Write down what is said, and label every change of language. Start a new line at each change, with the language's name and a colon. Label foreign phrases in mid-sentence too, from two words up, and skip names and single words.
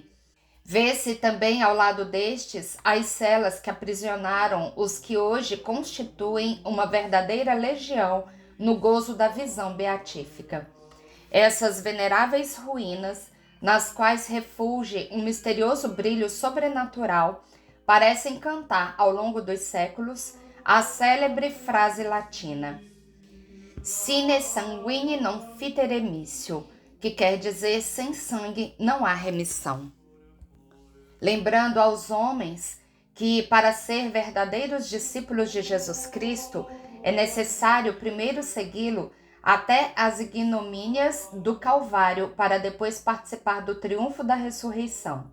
Portuguese: Vê-se também ao lado destes as celas que aprisionaram os que hoje constituem uma verdadeira legião no gozo da visão beatífica. Essas veneráveis ruínas, nas quais refulge um misterioso brilho sobrenatural, parecem cantar ao longo dos séculos a célebre frase latina
Latin: Sine sanguine non fide remissio,
Portuguese: que quer dizer sem sangue não há remissão. Lembrando aos homens que, para ser verdadeiros discípulos de Jesus Cristo, é necessário primeiro segui-lo até as ignomínias do Calvário para depois participar do triunfo da ressurreição.